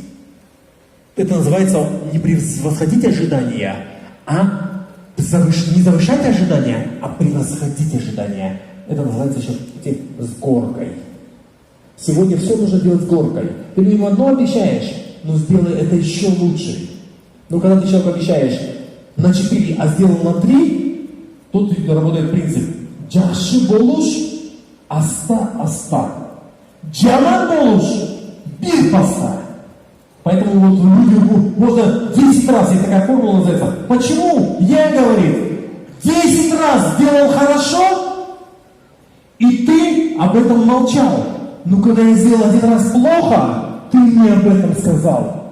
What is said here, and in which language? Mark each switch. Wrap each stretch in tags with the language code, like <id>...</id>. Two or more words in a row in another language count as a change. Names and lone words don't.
<ru>Это называется не превосходить ожидания, а не завышать ожидания, а превосходить ожидания. Это называется еще с горкой. Сегодня все нужно делать с горкой. Ты ему одно обещаешь, но сделай это еще лучше. Но когда ты человеку обещаешь на 4, а сделал на 3, тут работает принцип.</ru> <ky>Джаши болуш, аста. Джаман болуш, бир паста.</ky> <ru>Поэтому вот люди, можно 10 раз, есть такая формула называется. Почему? Я, говорит, 10 раз сделал хорошо, и ты об этом молчал. Но когда я сделал 1 раз плохо, ты мне об этом сказал.</ru>